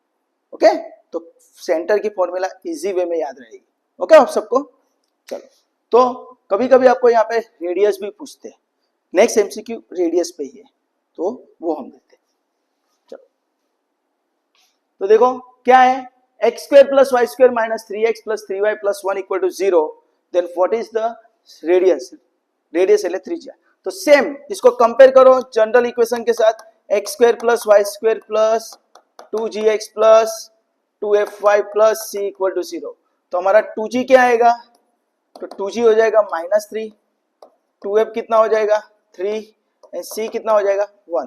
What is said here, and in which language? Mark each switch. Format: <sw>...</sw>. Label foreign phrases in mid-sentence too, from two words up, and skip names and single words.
<hi>ओके, तो सेंटर की फॉर्मूला</hi> <en>easy way</en> <hi>में याद रहेगी। ओके आप सबको चलो तो कभी कभी आपको यहाँ पे रेडियस भी पूछते हैं</hi> <en>next MCQ</en> <hi>रेडियस पे ही है तो वो हम देखते हैं। चलो तो देखो क्या है x² + y² - 3x + 3y + 1 = 0</hi> <en>then what is the radius</en> <hi>रेडियस है त्रिज्या। तो सेम इसको कंपेयर करो</hi> <en>general equation</en> <hi>के साथ x² + y² + 2gx + 2fy + c = 0। तो हमारा 2g क्या आएगा तो 2g हो जाएगा -3 2f कितना हो जाएगा 3 एंड c कितना हो जाएगा 1।</hi>